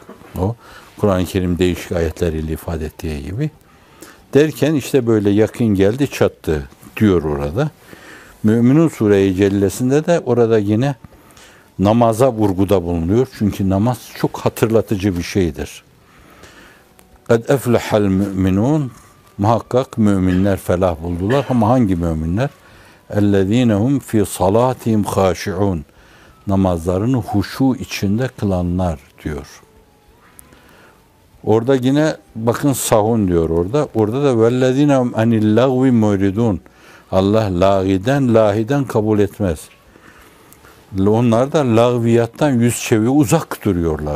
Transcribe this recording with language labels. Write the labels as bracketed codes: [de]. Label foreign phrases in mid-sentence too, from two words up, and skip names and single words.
[tr] O Kur'an-ı Kerim değişik ayetleriyle ifade ettiği gibi. Derken işte böyle yakın geldi çattı diyor orada. Müminun Sure-i Cellesi'nde de orada yine namaza vurguda bulunuyor. Çünkü namaz çok hatırlatıcı bir şeydir. [ar] قَدْ اَفْلَحَ الْمُؤْمِنُونَ, [tr] muhakkak müminler felah buldular. Ama hangi müminler? [ar] اَلَّذ۪ينَ هُمْ فِي صَلَاتِهِمْ خَاشِعُونَ, [tr] namazlarını huşu içinde kılanlar diyor. Orada yine bakın sahun diyor orada. Orada da [ar] وَالَّذِينَ عَنِ اللَّغْوِ مُعْرِضُونَ. [tr] Allah lagiden, lahiden kabul etmez. Onlar da lagviyattan yüz çeviriyor, uzak duruyorlar.